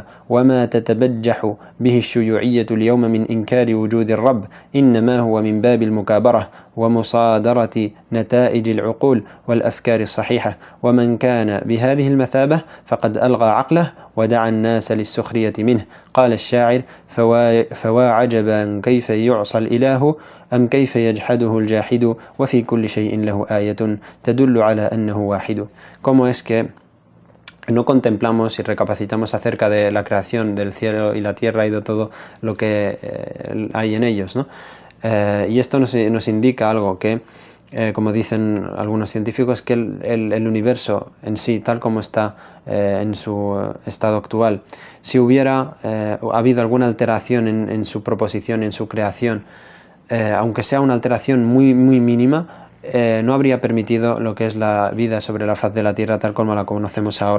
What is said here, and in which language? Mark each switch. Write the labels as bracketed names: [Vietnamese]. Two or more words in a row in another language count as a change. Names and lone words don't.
[Arabic] وما تتبجح به الشيوعية اليوم من إنكار وجود الرب إنما هو من باب المكابرة ومصادرة نتائج العقول والأفكار الصحيحة، ومن كان بهذه المثابة فقد ألغى عقله ودعا الناس للسخرية منه. قال الشاعر: فوا عجبا كيف يعصى الإله أم كيف يجحده الجاحد وفي كل شيء له آية تدل على أنه واحد. [Spanish] ¿Cómo es que no contemplamos y recapacitamos acerca de la creación del cielo y la tierra y de todo lo que hay en ellos, ¿no? Y esto nos indica algo que, como dicen algunos científicos, que el universo en sí, tal como está en su estado actual, si hubiera habido alguna alteración en su proposición, en su creación, aunque sea una alteración muy, muy mínima, no habría permitido lo que es la vida sobre la faz de la Tierra tal como la conocemos ahora.